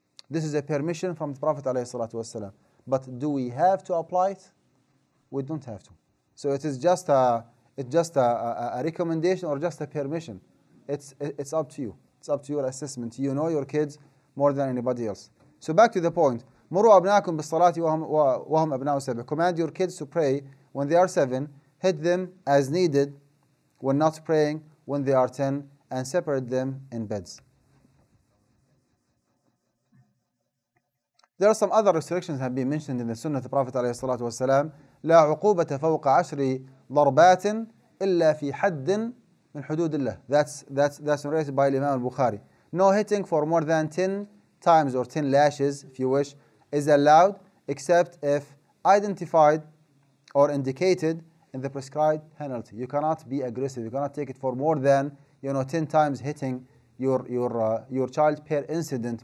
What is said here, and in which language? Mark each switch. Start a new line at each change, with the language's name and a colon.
English: This is a permission from the Prophet ﷺ. But do we have to apply it? We don't have to. So it is just a recommendation or just a permission. It's up to you. It's up to your assessment. You know your kids more than anybody else. So back to the point.
Arabic: مروا أبناءكم بالصلاة وهم أبناء سبع.
English: Command your kids to pray when they are 7. Hit them as needed when not praying when they are 10, and separate them in beds. There are some other restrictions that have been mentioned in the Sunnah of the Prophet ﷺ.
Arabic: لا عقوبة فوق 10 ضربات إلا في حد من حدود الله.
English: That's narrated by Imam Al-Bukhari. No hitting for more than 10 times or 10 lashes, if you wish, is allowed, except if identified or indicated in the prescribed penalty. You cannot be aggressive. You cannot take it for more than 10 times hitting your child per incident.